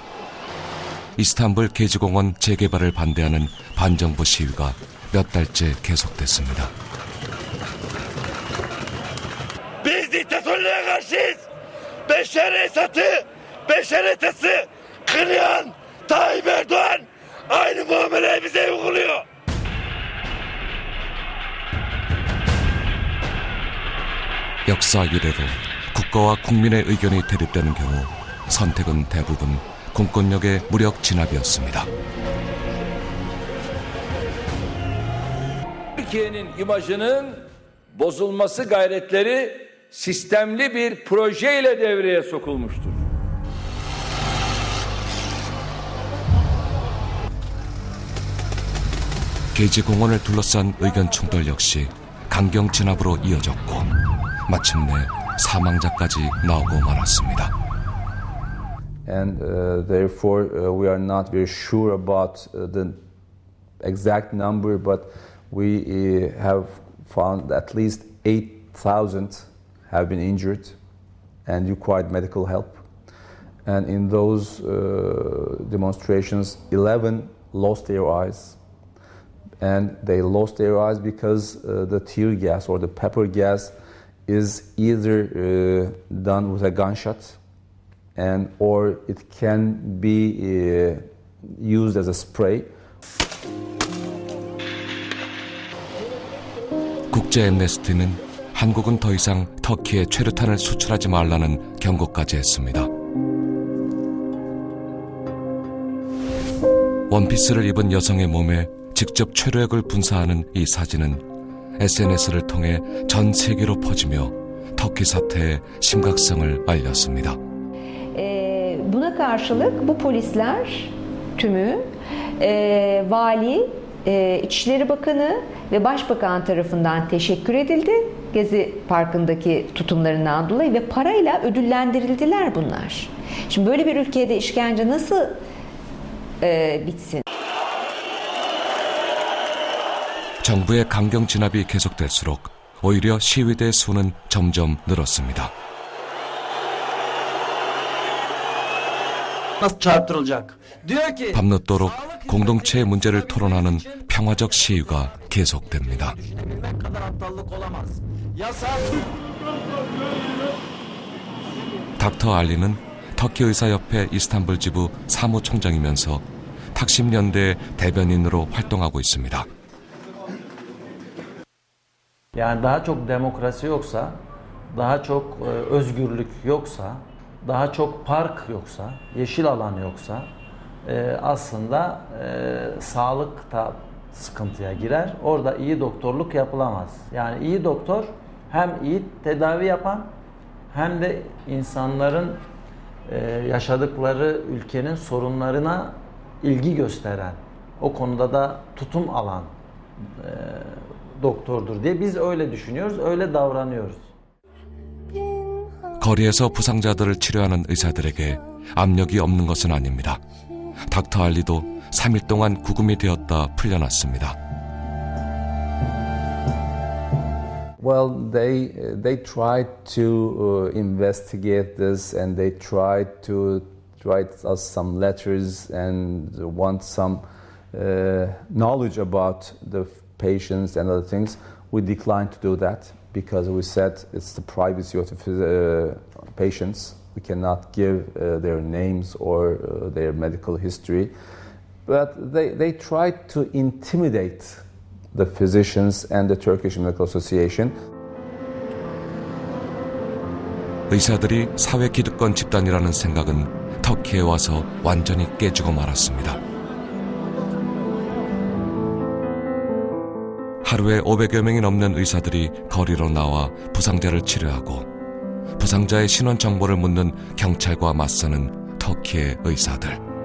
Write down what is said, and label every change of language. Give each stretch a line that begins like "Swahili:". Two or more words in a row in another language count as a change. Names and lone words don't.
Korean: 이스탄불 게지공원 재개발을 반대하는 반정부 시위가 몇 달째 계속됐습니다.
Turkish: Biz diktatörlüğe karşıyız. Beşer Esad'ı, Beşer Esad'ı kınayan Tayyip Erdoğan aynı muameleyi bize uyguluyor.
Korean: 역사 이래로 국가와 국민의 의견이 대립되는 경우 선택은 대부분 공권력의 무력 진압이었습니다.
Turkish: Türkiye'nin imajının bozulması gayretleri sistemli bir projeyle devreye sokulmuştur.
Korean: 게지공원을 둘러싼 의견 충돌 역시 강경 진압으로 이어졌고 마침내 사망자까지 나오고 말았습니다.
English: And therefore we are not very sure about the exact number, but we have found at least 8,000 have been injured and required medical help. And in those demonstrations, 11 lost their eyes. And they lost their eyes because the tear gas or the pepper gas is either done with a gunshot and or it can be used as a spray.
Korean: 국제 엠네스티는 한국은 더 이상 터키에 최루탄을 수출하지 말라는 경고까지 했습니다. 원피스를 입은 여성의 몸에 직접 최루액을 분사하는 이 사진은 SNS를 통해 전 세계로 퍼지며 터키 사태의 심각성을 알렸습니다.
Turkish: Buna karşılık bu polisler tümü vali, İçişleri Bakanı ve Başbakan tarafından teşekkür edildi. Gezi Parkı'ndaki tutumlarından dolayı ve parayla ödüllendirildiler bunlar. Şimdi böyle bir ülkede işkence nasıl bitsin?
Korean: 정부의 강경 진압이 계속될수록 오히려 시위대 수는 점점 늘었습니다. 밤늦도록 공동체의 문제를 토론하는 평화적 시위가 계속됩니다. 닥터 알리는 터키 의사협회 이스탄불 지부 사무총장이면서 탁심 연대 대변인으로 활동하고 있습니다.
Turkish: Yani daha çok demokrasi yoksa, daha çok özgürlük yoksa, daha çok park yoksa, yeşil alan yoksa aslında sağlık da sıkıntıya girer. Orada iyi doktorluk yapılamaz. Yani iyi doktor hem iyi tedavi yapan hem de insanların yaşadıkları ülkenin sorunlarına ilgi gösteren, o konuda da tutum alan doktordur diye biz öyle düşünüyoruz, öyle davranıyoruz.
Korean: 거리에서 부상자들을 치료하는 의사들에게 압력이 없는 것은 아닙니다. 닥터 알리도 3일 동안 구금이 되었다 풀려났습니다.
English: Well, they tried to investigate this, and they tried to write us some letters and want some knowledge about the patients and other things, we declined to do that because we said it's the privacy of the patients. We cannot give their names or their medical history. But they tried to intimidate the physicians and the Turkish Medical Association.
Korean: 의사들이 사회 기득권 집단이라는 생각은 터키에 와서 완전히 깨지고 말았습니다. 하루에 500여 명이 넘는 의사들이 거리로 나와 부상자를 치료하고 부상자의 신원 정보를 묻는 경찰과 맞서는 터키의 의사들.